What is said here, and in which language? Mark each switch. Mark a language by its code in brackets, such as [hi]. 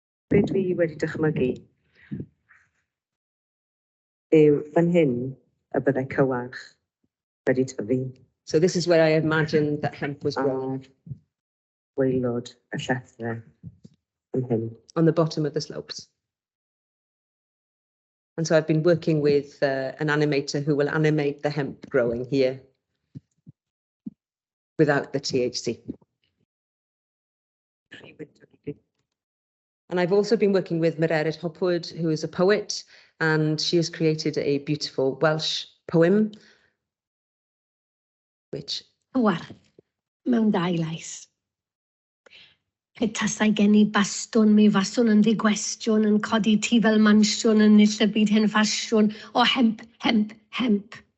[cy] Be dwi wedi dychmygu yw fan hyn y byddai Cywarch wedi tyfu. [en] So this is where I imagined that hemp was grown. Waelod y llethrau fan hyn, on the bottom of the slopes. And so I've been working with an animator who will animate the hemp growing here without the THC. And I've also been working with Mererid Hopwood, who is a poet, and she has created a beautiful Welsh poem, which... [cy] Cywarth, mewn dau lais. Petasau gen I bastwn, mi faswn yn ddigwestiwn, yn codi ti fel mansiwn, yn nill y byd hen ffasiwn, o hemp, hemp, hemp.